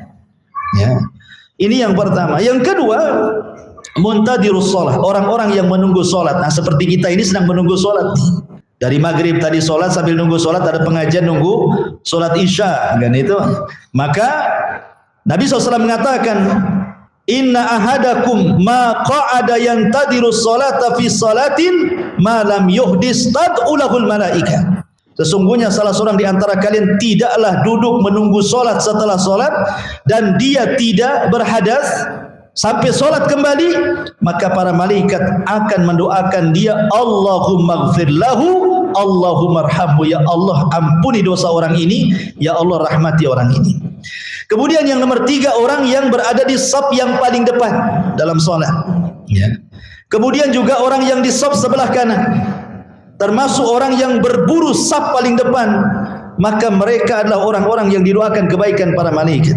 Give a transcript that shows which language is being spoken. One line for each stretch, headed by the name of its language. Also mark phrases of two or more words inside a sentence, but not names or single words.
Indonesian: Ya. Ini yang pertama. Yang kedua,
Arabic: منتظرو الصلاة,
Indonesian: orang-orang yang menunggu salat. Nah, seperti kita ini sedang menunggu salat. Dari maghrib tadi sholat, sambil nunggu sholat ada pengajian nunggu sholat isya kan itu. Maka Nabi SAW mengatakan,
Arabic: إن أحدكم ما قعد ينتظر الصلاة في صلاة ما لم يحدث تدعو له الملائكة.
Indonesian: Sesungguhnya salah seorang di antara kalian tidaklah duduk menunggu sholat setelah sholat dan dia tidak berhadas sampai sholat kembali, maka para malaikat akan mendoakan dia,
Arabic: اللهم اغفر له، اللهم ارحمه.
Indonesian: Ya Allah, ampuni dosa orang ini, ya Allah, rahmati orang ini. Kemudian yang nomor 3, orang yang berada di saf yang paling depan dalam sholat. Ya. Kemudian juga orang yang di saf sebelah kanan, termasuk orang yang berburu saf paling depan, maka mereka adalah orang-orang yang didoakan kebaikan para malaikat.